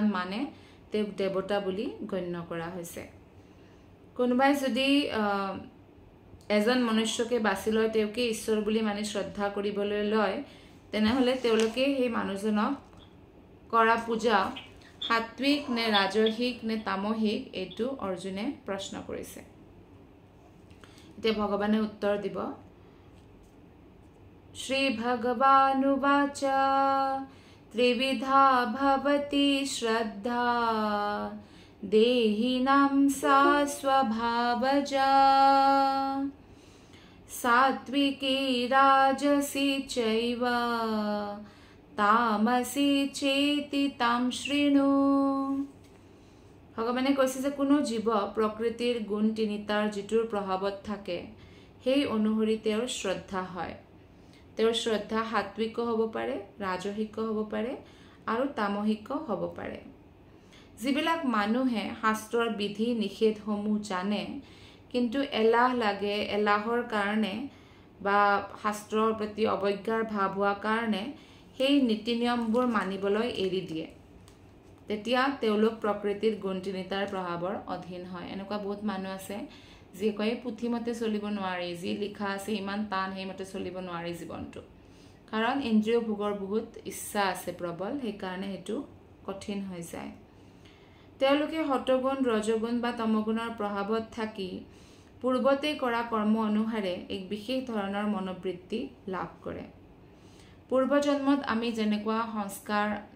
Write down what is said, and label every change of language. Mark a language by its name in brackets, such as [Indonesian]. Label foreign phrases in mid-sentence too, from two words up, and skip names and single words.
[Assamese] মানে তেও দেৱতা বুলি গণ্য কৰা হৈছে কোনোবাই যদি এজন মনুষ্যকে বাছি লয় তেওকে ঈশ্বৰ বুলি মানে শ্ৰদ্ধা কৰিবলৈ লয় তেনেহলে তেওলোকে সেই মানুহজনক কৰা পূজা সাত্বিক নে ৰাজসিক নে তামসিক এটো অৰ্জুনে প্ৰশ্ন কৰিছে তে ভগৱানে উত্তৰ দিব [Sanskrit] শ্ৰী ভগৱানুবাচ ত্ৰিবিধা ভৱতি শ্ৰদ্ধা देहिनां सा स्वभावजा सात्विकी राजसी चैव तामसी चेति तां शृणु [Assamese] भगवाने কৈছে যে কোনো জীৱ প্ৰকৃতিৰ গুণ তিনিটাৰ যিটোৰ প্ৰভাৱত থাকে সেই অনুসৰি তেওঁৰ শ্ৰদ্ধা হয় তেওঁৰ শ্ৰদ্ধা সাত্বিক হ'ব পাৰে ৰাজসিক হ'ব পাৰে আৰু তামসিক হ'ব পাৰে যিবিলাক মানুহে শাস্ত্ৰৰ বিধি নিষেধ সমূহ জানে কিন্তু এলাহ লাগে এলাহৰ কাৰণে বা শাস্ত্ৰৰ প্ৰতি অবজ্ঞাৰ ভাৱ হোৱা কাৰণে সেই নীতি নিয়মবোৰ মানিবলৈ এৰি দিয়ে তেতিয়া তেওঁলোক প্ৰকৃতিৰ গুণ তিনিটাৰ প্ৰভাৱৰ অধীন হয় এনেকুৱা বহুত মানুহ আছে যি কয় পুথিমতে চলিব নোৱাৰি যি লিখা আছে ইমান টান হেমতে চলিব নোৱাৰি জীৱনটো কাৰণ ইন্দ্ৰিয় ভোগৰ বহুত ইচ্ছা আছে প্ৰবল সেই কাৰণে হেতু কঠিন হৈ যায় তেওলোকে সত্ত্বগুণ ৰজগুণ বা তমগুণৰ প্ৰভাৱত থাকি পূৰ্বতে কৰা কৰ্ম অনুসাৰে এক বিশেষ ধৰণৰ মনোবৃত্তি লাভ কৰে পূৰ্ব জন্মত আমি যেনেকুৱা সংস্কাৰ